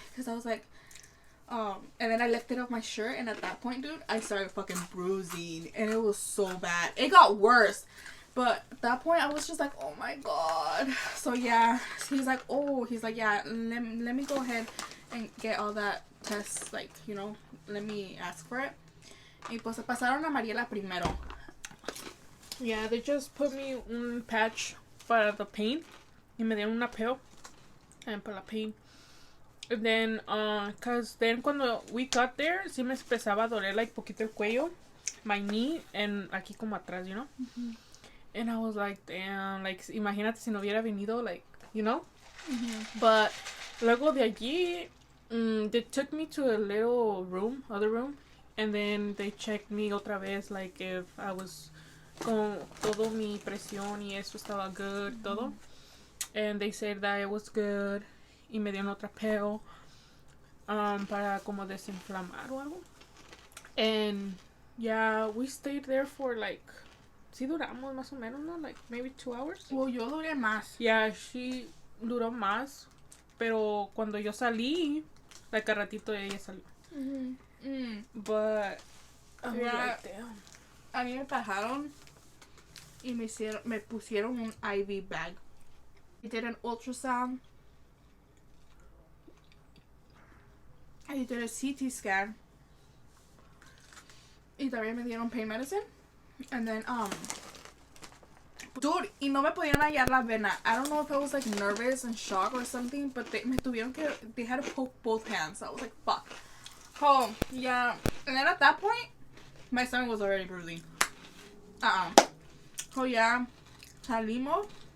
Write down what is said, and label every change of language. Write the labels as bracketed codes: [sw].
[en] Because I was like, and then I lifted up my shirt, and at that point, dude, I started fucking bruising, and it was so bad. It got worse. But at that point, I was just like, oh my god. So yeah, he's like, yeah, let me go ahead and get all that tests, like, you know, let me ask for it. [es] Y pues se pasaron a Mariela primero. [en] Yeah, they just put me un patch para the pain. [es] Y me dieron una pill. [en] And [es] para la pain. [en] And then, cause then cuando we got there, [es] sí me empezaba a doler like poquito el cuello, my knee, and aquí como atrás, [en] you know? Mm-hmm. And I was like, damn, like, [es] imagínate si no hubiera venido, [en] like, you know? Mm-hmm. But luego de allí, they took me to a little room, other room, and then they checked me otra vez, like, if I was [es] con todo mi presión y eso estaba [en] good, todo. And they said that it was good. [es] Y me dieron otra pill para como desinflamar o algo. [en] And yeah, we stayed there for like, [es] sí duramos más o menos, ¿no? [en] Like maybe 2 hours. [es] Well, yo duré más. [en] Yeah, she duró más. [es] Pero cuando yo salí, [en] like [es] a ratito ella salió. [en] But I was like, damn. [es] A mí me bajaron y me pusieron un IV bag. [en] I did an ultrasound. I did a CT scan. [es] Y también me dieron [en] pain medicine. And then, dude, [es] y no me podían hallar la vena. [en] I don't know if I was like nervous and shock or something, but they had to poke both hands. I was like, fuck. Oh, yeah. And then at that point, my stomach was already bruising. Oh, yeah. [es] Salimos.